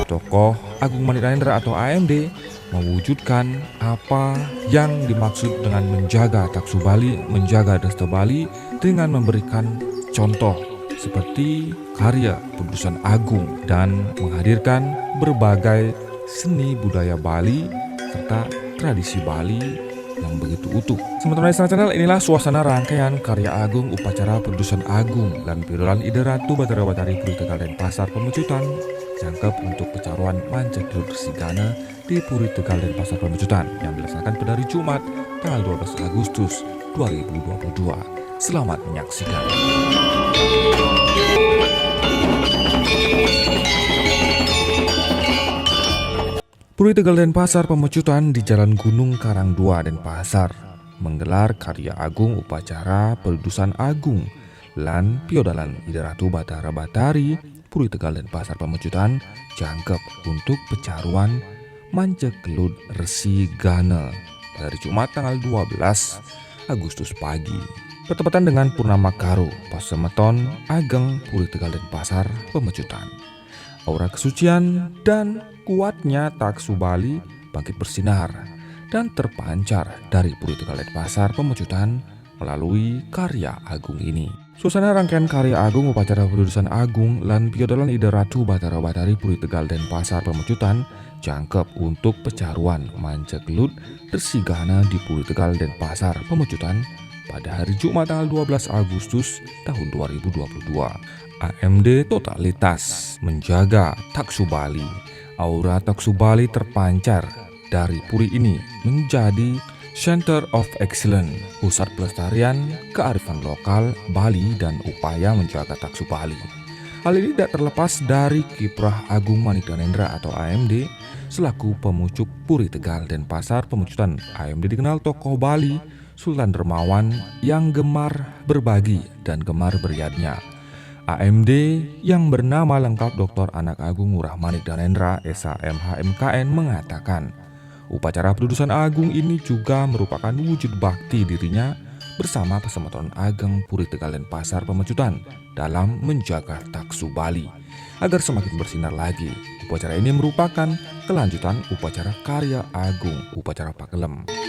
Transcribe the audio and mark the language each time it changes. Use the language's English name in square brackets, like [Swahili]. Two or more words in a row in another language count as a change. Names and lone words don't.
[Indonesian] tokoh Agung Maniknanendra atau AMD mewujudkan apa yang dimaksud dengan menjaga Taksu Bali, menjaga Desta Bali dengan memberikan contoh seperti karya putusan agung dan menghadirkan berbagai seni budaya Bali serta tradisi Bali yang begitu utuh. Sementara di channel inilah suasana rangkaian karya agung upacara putusan agung dan pidolan Ide Ratu Batara Batari Puri Tegal Denpasar Pemecutan jangkep untuk pecaruan Manca Gelut Sigana di Puri Tegal Denpasar Pemecutan yang dilaksanakan pada hari Jumat tanggal 12 Agustus 2022. Selamat menyaksikan. Puri Tegal Denpasar Pemecutan di Jalan Gunung Karang 2 Denpasar menggelar karya agung upacara Peldusan Agung lan Piodalan Ide Ratu Batara Batari Puri Tegal Denpasar Pemecutan jangkep untuk pecaruan Manca Gelut Resi Gana pada hari Jumat tanggal 12 Agustus pagi. Bertepatan dengan Purnama Karo Pasemeton Ageng Puri Tegal Denpasar Pemecutan. Aura kesucian dan kuatnya Taksu Bali bangkit bersinar dan terpancar dari Puri Tegal Denpasar Pemecutan melalui karya agung ini. Suasana rangkaian karya agung upacara Peldusan Agung lan Piodalan Ide Ratu Batara Batari Puri Tegal Denpasar Pemecutan jangkep untuk pecaruan Manca Gelut Resi Gana di Puri Tegal Denpasar Pemecutan pada hari Jumat tanggal 12 Agustus tahun 2022. AMD totalitas menjaga Taksu Bali. Aura Taksu Bali terpancar dari puri ini menjadi [English] Center of Excellence, [Indonesian] pusat pelestarian kearifan lokal Bali dan upaya menjaga Taksu Bali. Hal ini tidak terlepas dari kiprah Agung Maniknanendra atau AMD selaku pemucuk Puri Tegal Denpasar Pemecutan. AMD dikenal tokoh Bali, Sultan Dermawan yang gemar berbagi dan gemar beriadnya. AMD yang bernama lengkap Dr. Anak Agung Ngurah Maniknanendra SHMH MKN mengatakan upacara Peldusan Agung ini juga merupakan wujud bakti dirinya bersama Pasemeton Ageng Puri Tegal Denpasar Pemecutan dalam menjaga Taksu Bali agar semakin bersinar lagi. Upacara ini merupakan kelanjutan upacara karya agung upacara Pakelem.